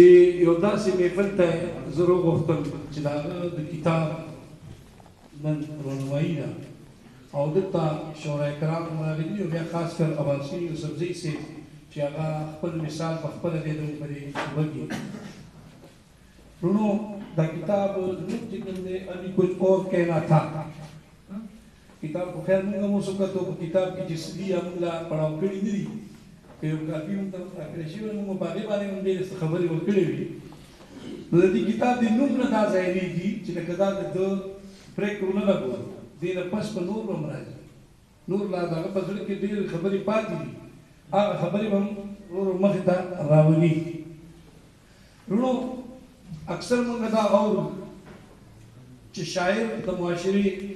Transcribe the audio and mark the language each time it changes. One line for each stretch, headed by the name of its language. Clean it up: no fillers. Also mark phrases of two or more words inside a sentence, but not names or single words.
Pashto: یو داسې محفل ته زه راوغوښتم چې د هغه د کتاب نن رونمایي ده او دلته شورای کرام هم راغلي دي او بیا خاص کر عباسي یوسفزۍ صاحب چې هغه خپل مثال په خپله دی زموږ په دې وږي رونو دا کتاب زموږ چې کوم دی
Urdu: ابھی کچھ اور کہنا تھا
Pashto: کتاب خو خیر موږ هم اوس وکتو په کتاب کې چې څه دي موږ لا پړاو کړي نه دي که یو کاپي موږ ته راکړی شوی نو موږ په هغې باندې هم ډېرې خبرې ورکړې وي نو د دې کتاب د نوم نه دا ظاهرېږي چې لکه دا د ده پرېکړه ونه لګول دې نه پس په نور به هم راځي نور لا د هغه په زړه کې ډېرې خبرې پاتې دي هغه خبرې به هم ورو مخې ته راولي وروڼو اکثر موږ دا اورو چې شاعر د معاشرې